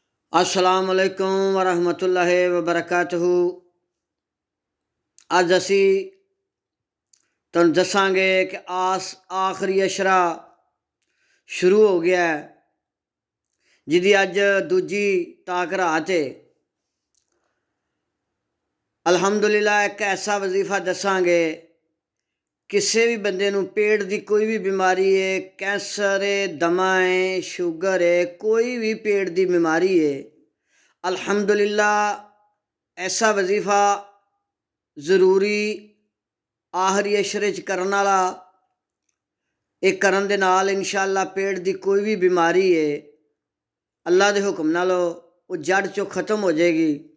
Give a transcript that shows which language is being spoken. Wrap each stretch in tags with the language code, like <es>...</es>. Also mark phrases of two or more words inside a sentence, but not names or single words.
<ar>السلام عليكم ورحمة الله وبركاته.</ar> <pa>ਅੱਜ ਅਸੀਂ ਤੁਹਾਨੂੰ ਦੱਸਾਂਗੇ ਕਿ ਆਖ਼ਰੀ ਅਸ਼ਰਾ ਸ਼ੁਰੂ ਹੋ ਗਿਆ ਹੈ, ਜਿਹਦੀ ਅੱਜ ਦੂਜੀ ਤਾਕ ਰਾਤ ਹੈ।</pa> <hi>अल्हम्दुलिल्लाह एक ऐसा वजीफा दसांगे, किसी भी बंदे नूं पेट की कोई भी बीमारी है, कैंसर है, दमा है, शुगर है, कोई भी पेट की बीमारी है, अल्हम्दुलिल्लाह ऐसा वजीफा ज़रूरी आखिरी अशरे</hi> <pa>ਚ ਕਰਨ ਵਾਲਾ,</pa> <hi>ये</hi> <pa>ਕਰਨ ਦੇ ਨਾਲ</pa> <hi>इंशाअल्लाह पेट की कोई भी बीमारी है अल्लाह के हुक्म नाल वो जड़ चो ख़त्म हो जाएगी।</hi>